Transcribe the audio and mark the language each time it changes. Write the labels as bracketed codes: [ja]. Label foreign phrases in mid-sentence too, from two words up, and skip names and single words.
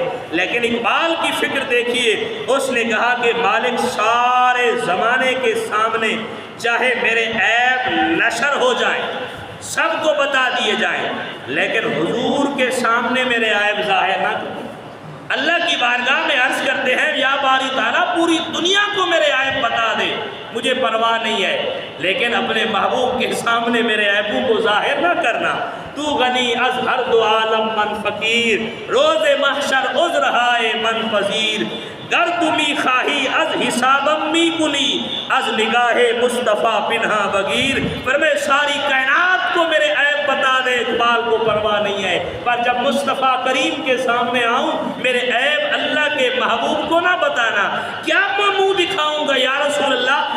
[ur] لیکن اقبال کی فکر دیکھیے، اس نے کہا کہ مالک سارے زمانے کے سامنے چاہے میرے عیب نشر ہو جائیں، سب کو بتا دیے جائیں، لیکن حضور کے سامنے میرے عیب ظاہر نہ کریں۔ اللہ کی بارگاہ میں عرض کرتے ہیں [ar] یا باری تعالیٰ [ur] پوری دنیا کو میرے عیب بتا دے، مجھے پرواہ نہیں ہے، لیکن اپنے محبوب کے سامنے میرے عیبوں کو ظاہر نہ کرنا۔ [fa] تو غنی از ہر دو عالم من فقیر، روز محشر عذر ہائے من پذیر، گر تمی خواہی از حسابم می کنی، از نگاہ مصطفیٰ پنہا بگیر۔ [ur] فرمائے ساری کائنات کو میرے عیب بتا دے اقبال کو پرواہ نہیں ہے، پر جب مصطفیٰ کریم کے سامنے آؤں میرے عیب اللہ کے محبوب کو نہ بتانا، کیا میں منہ دکھاؤں گا [ar] یا رسول اللہ؟